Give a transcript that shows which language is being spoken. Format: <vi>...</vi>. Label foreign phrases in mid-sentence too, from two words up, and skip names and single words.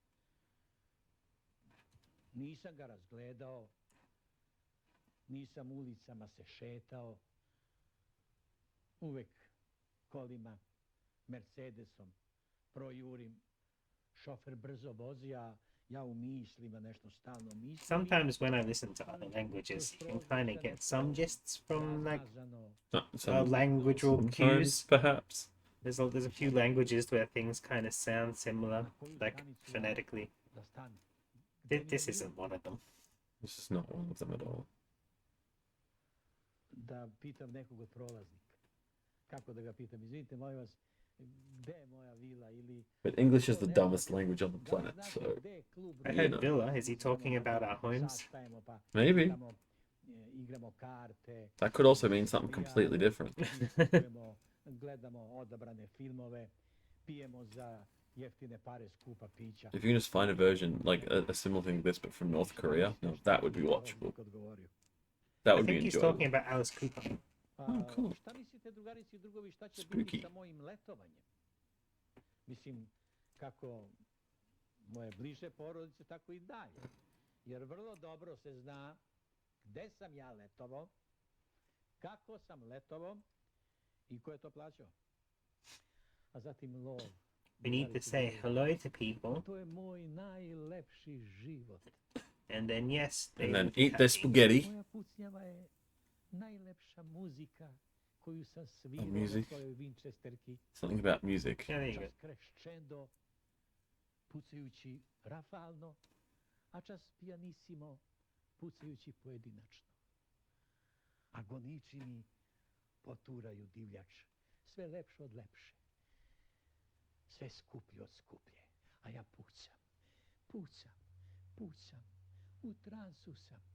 <sr>Nisam ga razgledao, nisam ulicama se šetao, uvek kolima, Mercedesom, projurim, šofer brzo vozi, a ja u mislima nešto stalno mislim.</sr> <en>Sometimes when I listen to other languages, you can kind of get some gists from like Some, languageal sometimes, cues. perhaps. There's a few languages where things kind of sound similar, like phonetically.</en> <sr>Da stane.</sr> <en>This isn't one of them. This is not one of them at all.</en> <sr>da pitam nekog od prolaznika. Kako da ga pitam? Izvinite, molim vas, gde je moja vila ili...</sr> <en>But English is the dumbest language on the planet, so</en> <sr>Gde je klub?</sr> <en>I You heard know. Villa. Is he talking about our homes?</en> <sr>Sastajemo, pa</sr> <en>maybe</en> <sr>tamo, igramo karte.</sr> <en>that could also mean something completely different.</en> <sr>Diskutujemo, gledamo odabrane filmove, pijemo za jeftine pare skupa pića.</sr> <en>If you can just find a version like a similar thing to this, but from North Korea, no, that would be watchable. That I would be think he's enjoyable. talking about Alice Cooper. Oh, cool.</en> <sr>Šta mislite, drugarici i drugovi, šta će</sr> <en>Spooky.</en> <sr>biti sa mojim letovanjem? Mislim, kako moje bliže porodice, tako i dalje. Jer vrlo dobro se zna gde sam ja letovao, kako sam letovao i ko je to plaćao. A zatim lov.</sr> <en>We need to say hello to people,</en> <sr>To je moj najlepši život.</sr> <en>and then yes, they And then will be eat their happy. spaghetti.</en> <sr>Moja pucnjava je najlepša muzika koju sam svirao</sr> <en>music?</en> <sr>na svojoj Winchesterki.</sr> <en>Something about music. Yeah, there you go.</en> <sr>Čas crescendo, pucajući rafalno, a čas pianissimo, pucajući pojedinačno. A goniči mi poturaju divljač, sve lepše od lepše, sve skuplje od skuplje, a ja pucam, pucam, pucam, u transu sam.</sr>